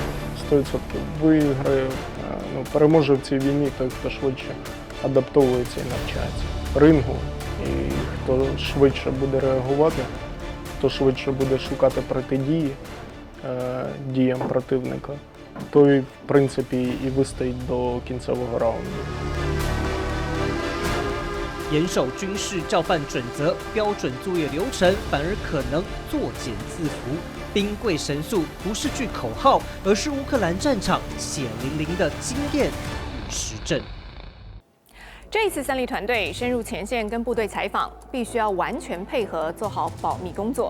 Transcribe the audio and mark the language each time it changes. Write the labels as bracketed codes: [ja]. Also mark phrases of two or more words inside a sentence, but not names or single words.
[uk] 100% виграє, переможе в цій війні той, хто швидше адаптовується і навчається. Рингу, і хто швидше буде реагувати, хто швидше буде шукати протидії діям противника, той, в принципі, і вистоїть до кінцевого раунду. [zh] 严守军事教范准则、标准作业流程，反而可能作茧自缚。兵贵神速不是句口号，而是乌克兰战场血淋淋的经验与实证。这一次三立团队深入前线跟部队采访，必须要完全配合，做好保密工作。